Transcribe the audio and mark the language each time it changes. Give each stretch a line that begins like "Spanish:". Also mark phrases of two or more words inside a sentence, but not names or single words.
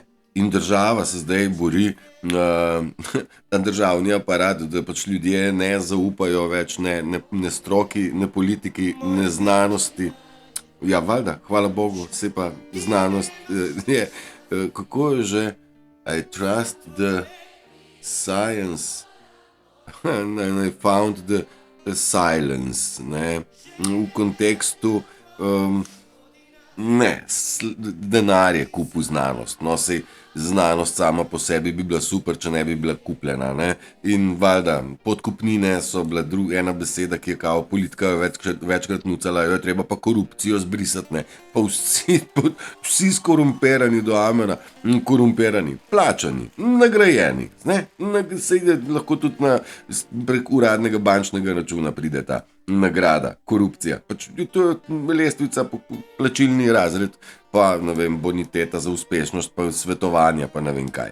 Slovenian: In država se zdaj bori, državni aparat, da pač ljudje ne zaupajo več ne stroki, ne politiki, ne znanosti. Ja, valjda, hvala Bogu, se pa znanost je, kako je že,
English: I trust the science, and I found the silence,
Slovenian: ne, v kontekstu, denar je kupil znanost, no, sej znanost sama po sebi bi bila super, če ne bi bila kupljena, ne, in valjda, podkupnine so bila ena beseda, ki je kao politika večkrat nucala, jo je treba pa korupcijo zbrisati, ne, pa vsi skorumpirani do amena, korumpirani, plačani, nagrajeni, ne, sej lahko tudi prek uradnega bančnega računa pride ta nagrada, korupcija, pač to je lestvica, plačilni razred, pa ne vem, boniteta za uspešnost, pa svetovanja, pa ne vem kaj.